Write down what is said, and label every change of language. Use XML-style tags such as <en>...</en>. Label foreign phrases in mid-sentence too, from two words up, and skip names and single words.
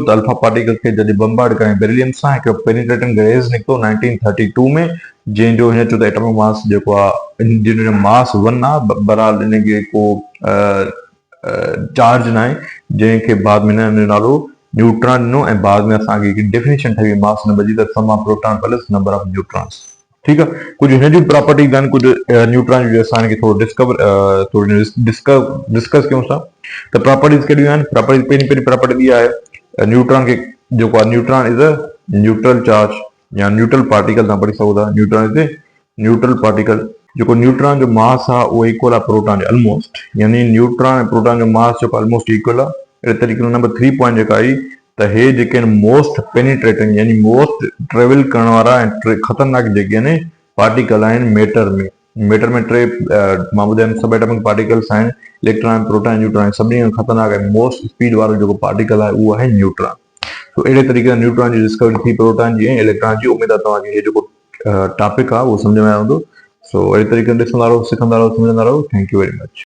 <sd>त</sd> <en>alpha particle</en> <sd>खे जॾहिं बम्बार्ड कराई बेरिलियम सां, हिकु</sd> <en>penetrating rays</en> <sd>निकितो 1932 में, जंहिंजो हिन चयो त</sd> <en>atomic mass</en> <sd>जेको आहे, जिन जो मास 1 आहे, बहरहाल इनखे को चार्ज न आहे, जंहिंखे बाद में हिन नालो न्यूट्रॉन ॾिनो। ऐं बाद में असांखे डेफिनेशन ठही</sd> <en>mass number</en> <sd>जी, त</sd> <en>sum of proton plus number of neutrons,</en> <sd>ठीकु आहे। कुझु हिन जूं प्रॉपर्टीज़ आहिनि, कुझु न्यूट्रॉन जी असां हिनखे थोरो डिस्कस कयूं था। त प्रॉपर्टीज़ कहिड़ियूं आहिनि? पहिरीं प्रॉपर्टी इहा आहे, न्यूट्रॉन खे जेको आहे,</sd> <en>neutron is a neutral charge या neutral particle,</en> <sd>तव्हां पढ़ी सघो था।</sd> <en>neutron is a neutral particle.</en> <sd>जेको न्यूट्रॉन जो मास आहे उहो इक्वल आहे प्रोटॉन जे ऑलमोस्ट, यानी न्यूट्रॉन ऐं प्रोटॉन जो मास जेको</sd> <en>almost equal</en> <sd>आहे। अहिड़े तरीक़े सां</sd> <en>number 3 point</en> <sd>जेका आई, त हे जेके आहिनि</sd> <en>most penetrating</en> <sd>यानी</sd> <en>most travel</en> <sd>करण वारा ऐं ख़तरनाक जेके आहिनि पार्टिकल आहिनि मैटर में। मैटर में टे मां ॿुधायमि</sd> <en>subatomic particles</en> <sd>आहिनि, इलेक्ट्रॉन, प्रोटॉन, न्यूट्रॉन। सभिनी खां ख़तरनाक ऐं</sd> <en>most speed</en> <sd>वारो जेको पार्टिकल आहे उहो आहे न्यूट्रॉन। तो अहिड़े तरीक़े सां न्यूट्रॉन जी डिस्कवरी थी, प्रोटॉन जी ऐं इलेक्ट्रॉन जी। उमेद आहे तव्हांखे हे जेको टॉपिक आहे उहो सम्झ में आयो हूंदो। सो अहिड़े तरीक़े सां ॾिसंदा रहो, सिखंदा रहो, सम्झंदा रहो।</sd> <en>thank you very much.</en>